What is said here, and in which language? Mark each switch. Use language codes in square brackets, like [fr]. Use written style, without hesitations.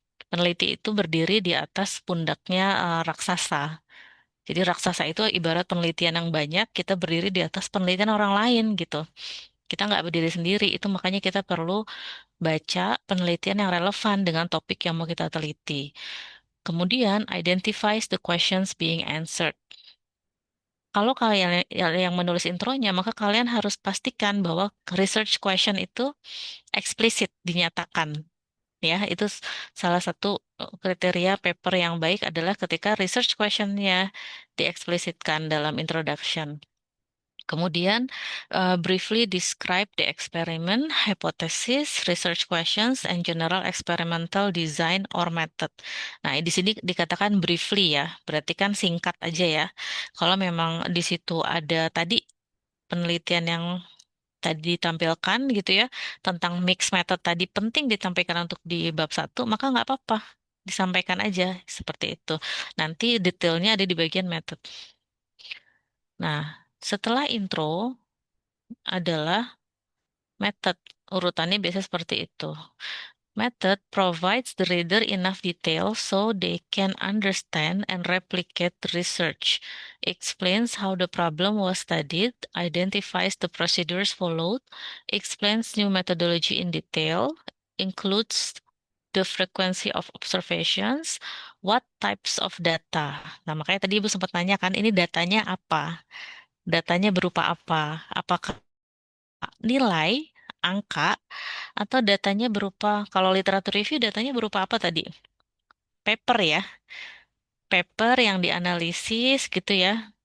[id] Peneliti itu berdiri di atas pundaknya raksasa. Jadi raksasa itu ibarat penelitian yang banyak, kita berdiri di atas penelitian orang lain gitu. Kita nggak berdiri sendiri, itu makanya kita perlu baca penelitian yang relevan dengan topik yang mau kita teliti. Kemudian, [en] identifies the questions being answered. [id] Kalau kalian yang menulis intronya, maka kalian harus pastikan bahwa research question itu eksplisit dinyatakan. Ya, itu salah satu kriteria paper yang baik adalah ketika research questionnya dieksplisitkan dalam introduction. Kemudian, [en] briefly describe the experiment, hypothesis, research questions, and general experimental design or method. [id] Nah, di sini dikatakan briefly ya, berarti kan singkat aja ya. Kalau memang di situ ada tadi penelitian yang tadi ditampilkan gitu ya, tentang mix method tadi penting ditampilkan untuk di bab 1, maka nggak apa-apa. Disampaikan aja seperti itu. Nanti detailnya ada di bagian method. Nah, setelah intro, adalah method. Urutannya biasa seperti itu. [en] Method provides the reader enough detail so they can understand and replicate the research, explains how the problem was studied, identifies the procedures followed, explains new methodology in detail, includes the frequency of observations, what types of data. [id] Nah, makanya tadi Ibu sempat nanya kan, ini datanya apa? Datanya berupa apa? Apakah nilai, angka, atau datanya berupa, kalau literatur review datanya berupa apa tadi? Paper ya, paper yang dianalisis gitu ya.